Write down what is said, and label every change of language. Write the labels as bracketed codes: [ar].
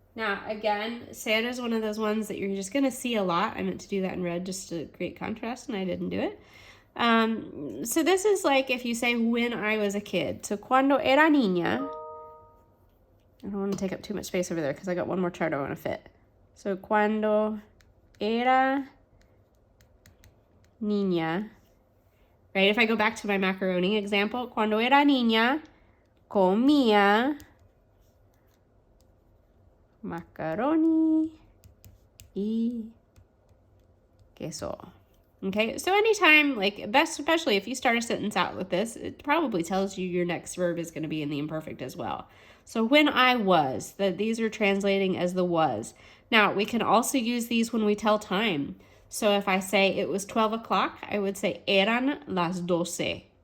[en] Now, again, ser is one of those ones that you're just going to see a lot. I meant to do that in red just to create contrast, and I didn't do it. So this is like if you say when I was a kid. So [es] cuando era niña, [en] I don't want to take up too much space over there because I got one more chart I want to fit. [es] So cuando era niña, right? [en] If I go back to my macaroni example, [es] cuando era niña, comía macaroni y queso. [en] Okay, so anytime, especially if you start a sentence out with this, it probably tells you your next verb is going to be in the imperfect as well. So when I was, these are translating as the was. Now, we can also use these when we tell time. So if I say it was 12 o'clock, I would say [es] eran las 12.